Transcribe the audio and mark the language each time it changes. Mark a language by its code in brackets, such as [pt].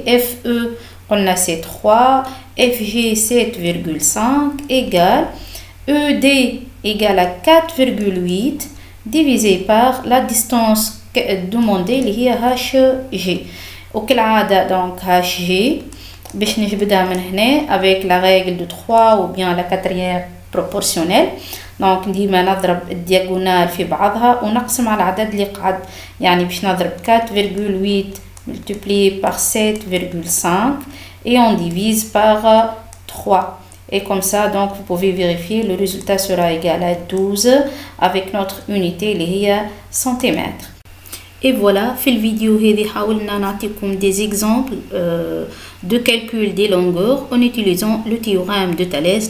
[fr] FE قلنا c'est 3, FG 7,5 égale ED égale à 4,8 divisé par la distance demandée [ar] اللي هي [fr] HG. [ar] وكالعادة [fr] donc HG [ar] باش نجبدها من هنا [fr] avec la règle de 3 ou bien la quatrième proportionnelle. [ar] دونك ديما نضرب الدياغونال في بعضها ونقسم على العدد اللي قعد، يعني باش نضرب 4,8 [fr] multiplié par 7,5 et on divise par 3. Et comme ça donc vous pouvez vérifier, le résultat sera égal à 12 avec notre unité [ar] اللي هي [fr] centimètres. Et voilà, [ar] في الفيديو هذه حاولنا نعطيكم [fr] des exemples de calcul des longueurs en utilisant le théorème de Thalès.